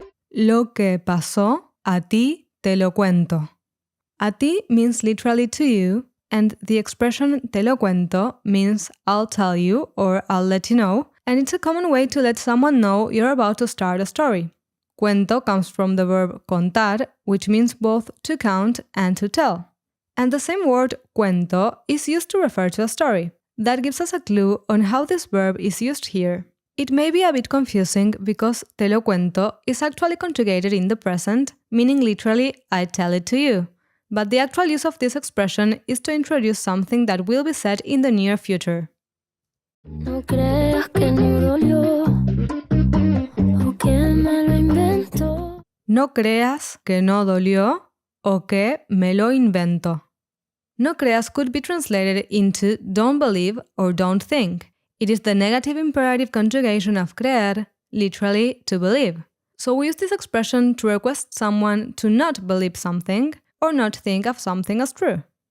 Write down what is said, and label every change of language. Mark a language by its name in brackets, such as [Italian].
[Spanish] Lo que pasó, a ti te lo cuento. A ti [English] means literally to you, and the expression [Spanish] te lo cuento [English] means I'll tell you or I'll let you know, and it's a common way to let someone know you're about to start a story. Cuento comes from the verb contar, which means both to count and to tell. And the same word cuento is used to refer to a story. That gives us a clue on how this verb is used here. It may be a bit confusing because [Spanish] te lo cuento [English] is actually conjugated in the present, meaning literally I tell it to you. But the actual use of this expression is to introduce something that will be said in the near future. [Spanish] No creas que no dolió, o que me lo invento. No creas que no dolió o que me lo invento. No creas [English] could be translated into don't believe or don't think. It is the negative imperative conjugation of creer, literally to believe. So we use this expression to request someone to not believe something or not think of something as true.